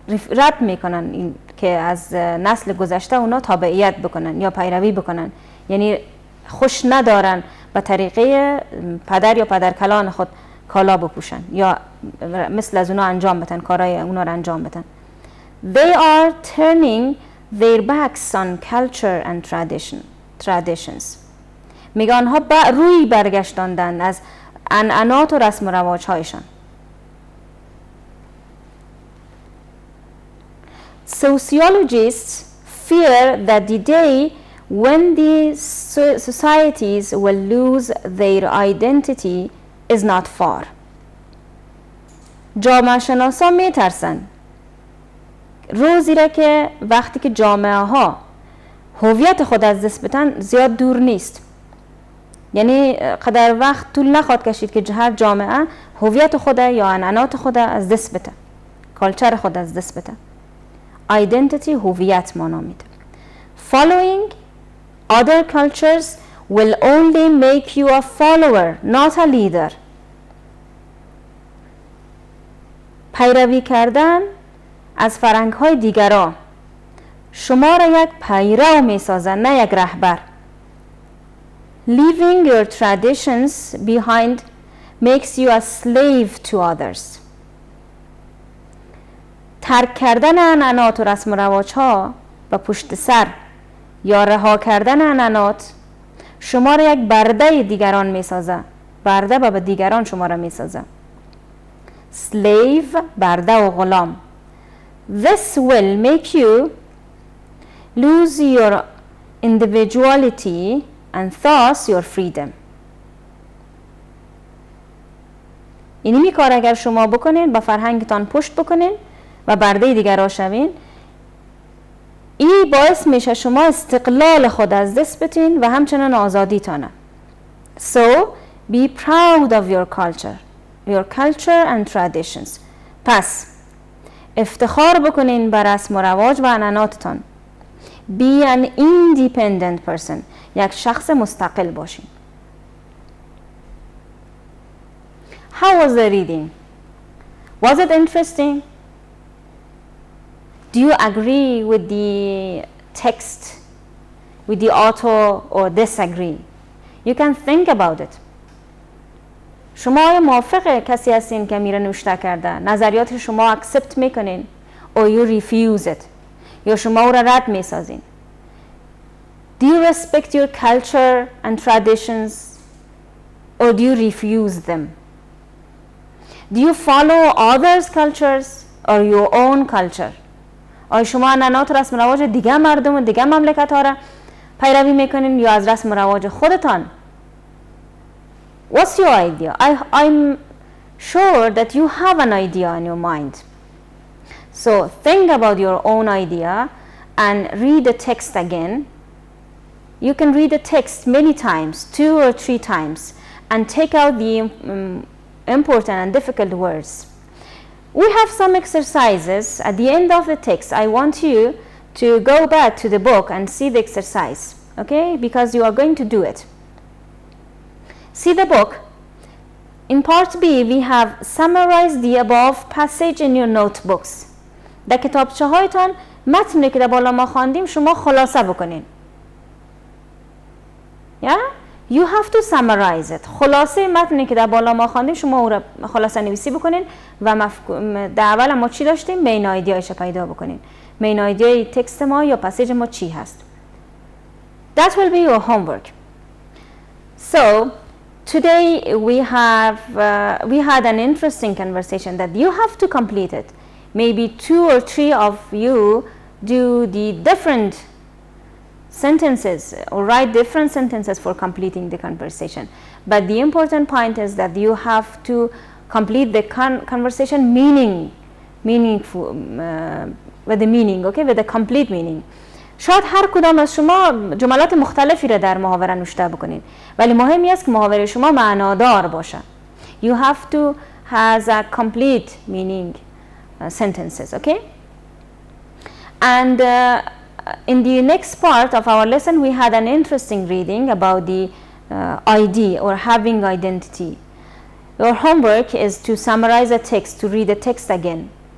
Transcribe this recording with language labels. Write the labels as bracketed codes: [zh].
[fa] رد میکنن، این که از نسل گذشته اونا تابعیت بکنن یا پیروی بکنن، یعنی خوش ندارن به طریقه پدر یا پدرکلان خود کالا بپوشن یا مثل از اونا انجام بدن، کارهای اونا رو انجام بدن. [en] They are turning their backs on culture and traditions. [fa] میگه آنها روی برگشتاندن از عنعنات و رسم و رواج هایشان. [en] Sociologists fear that the day when the societies will lose their identity is not far. [fa] جامعه شناسا می ترسن روزی را که وقتی که جامعه ها هویت خود از دست بدن زیاد دور نیست، یعنی قدر وقت طول نخواهد کشید که هر جامعه هویت خود یا عنعنات خود از دست بده، کالچر خود از دست بده. Identity هویت مانا میده. [en] Following other cultures will only make you a follower, not a leader. [fa] پیروی کردن از فرهنگ های دیگران شما را یک پیرو می سازن، نه یک رهبر. [en] Leaving your traditions behind makes you a slave to others. [fa] ترک کردن عنعنات و رسم و رواج ها و پشت سر یا رها کردن عنعنات شما را یک برده دیگران می سازه، برده به دیگران شما را می سازه. Slave، برده و غلام. [en] This will make you lose your individuality and thus your freedom. [fa] اینی کار اگر شما بکنین، با فرهنگتان پشت بکنین و برده دیگر را شوین، این باعث میشه شما استقلال خود از دست بتین و همچنان آزادی تانه. [en] So be proud of your culture and traditions. [fa] پس افتخار بکنین بر رسم و رواج و عنعناتتان. [en] Be an independent person. [fa] یک شخص مستقل باشین. [en] How was the reading? Was it interesting? Do you agree with the text, with the author, or disagree? You can think about it. [fa] شما آیا موافق کسی هستین که میره نوشته کرده؟ نظریات شما accept میکنین [en] or you refuse it؟ [fa] یا شما او را رد میسازین؟ [en] Do you respect your culture and traditions or do you refuse them? Do you follow others' cultures or your own culture? [fa] آیا شما عنعنات رسم رواج دیگه مردم و دیگه مملکت ها را پیروی میکنین یا از رسم رواج خودتان؟ [en] What's your idea? I'm sure that you have an idea in your mind. So think about your own idea and read the text again. You can read the text many times, 2 or 3 times, and take out the important and difficult words. We have some exercises at the end of the text. I want you to go back to the book and see the exercise, okay? Because you are going to do it. See the book. In part B, we have summarized the above passage in your notebooks. [fa] در کتابچه هایتان متنی که در بالا ما خواندیم شما خلاصه بکنین. [en] Yeah? You have to summarize it. [fa] خلاصه متنی که در بالا ما خواندیم شما او را خلاصه نویسی بکنین و در اول ما چی داشتیم؟ مین آیدیایش پیدا بکنین. مین آیدیای تکست ما یا پسیج ما چی هست؟ [en] That will be your homework. So today we had an interesting conversation that you have to complete it. Maybe 2 or 3 of you do the different sentences or write different sentences for completing the conversation. But the important point is that you have to complete the conversation meaningful with the meaning, okay, with the complete meaning. [fa] شاید هر کدام از شما جملات مختلفی را در محاوره نوشته بکنید ولی مهمی است که محاوره شما معنادار باشه. [en] You have to has a complete meaning sentences, okay? And in the next part of our lesson we had an interesting reading about the ID or having identity. Your homework is to summarize a text, to read the text again.